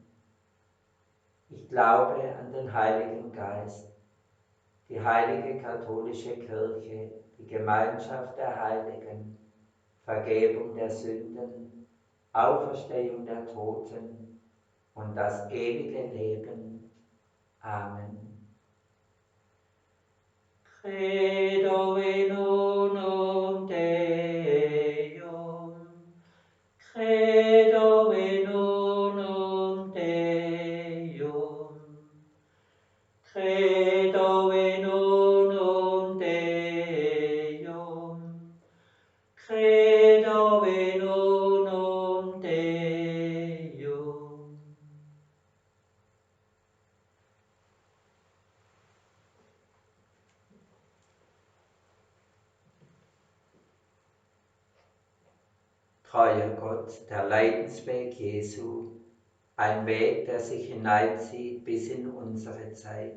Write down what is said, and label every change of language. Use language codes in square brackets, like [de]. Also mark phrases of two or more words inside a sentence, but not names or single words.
[de] Ich glaube an den Heiligen Geist, die heilige katholische Kirche, die Gemeinschaft der Heiligen, Vergebung der Sünden, Auferstehung der Toten und das ewige Leben. Amen. [la] Credo in unum Deum, credo in unum Deum, credo in unum Deum, credo in unum Deum. [de] Treuer Gott, der Leidensweg Jesu, ein Weg, der sich hineinzieht bis in unsere Zeit.